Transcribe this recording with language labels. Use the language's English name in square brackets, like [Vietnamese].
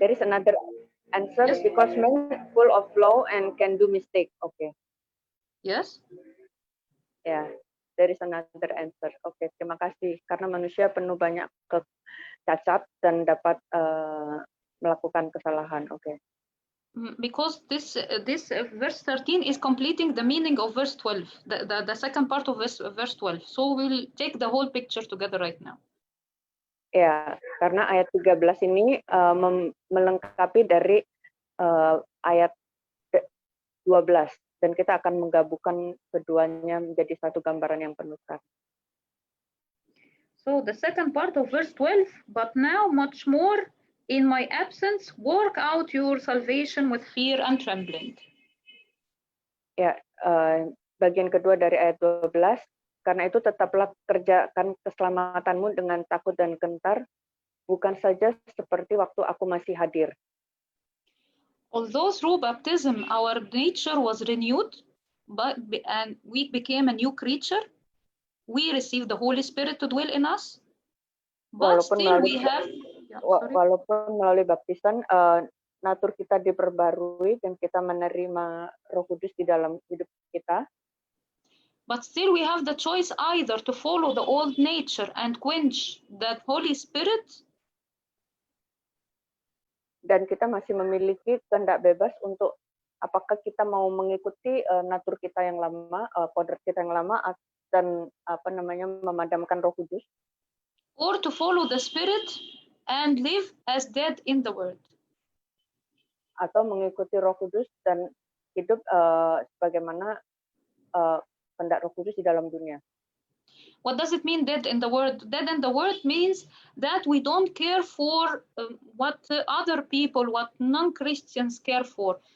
[English] there is another answer, yes. Because men full of flaw and can do mistake. Okay. Yes. Ya, there is another answer. [Indonesian] Oke, terima kasih. Karena manusia penuh banyak cacat dan dapat melakukan kesalahan. Oke. [English] Because this verse 13 is completing the meaning of verse 12, the second part of verse 12. So we'll take the whole picture together right now. [Indonesian] Ya, karena ayat 13 ini melengkapi dari ayat 12 dan kita akan menggabungkan keduanya menjadi satu gambaran yang penuh kasih. [English] So the second part of verse 12, but now much more in my absence work out your salvation with fear and trembling. [Indonesian] Ya, bagian kedua dari ayat 12, karena itu tetaplah kerjakan keselamatanmu dengan takut dan gentar, bukan saja seperti waktu aku masih hadir. [English] Although through baptism our nature was renewed, and we became a new creature, we received the Holy Spirit to dwell in us. But still we have, [Indonesian] walaupun melalui baptisan, natur kita diperbarui dan kita menerima Roh Kudus di dalam hidup kita. [English] But still we have the choice either to follow the old nature and quench that Holy Spirit, [Indonesian] dan kita masih memiliki kehendak bebas untuk apakah kita mau mengikuti natur kita yang lama, kodrat kita yang lama, dan memadamkan Roh Kudus, [English] or to follow the Spirit and live as dead in the world. [Indonesian] Atau mengikuti Roh Kudus dan hidup sebagaimana kehendak Roh Kudus di dalam dunia. [English] What does it mean dead in the world? Dead in the world means that we don't care for what other people, what non-Christians care for.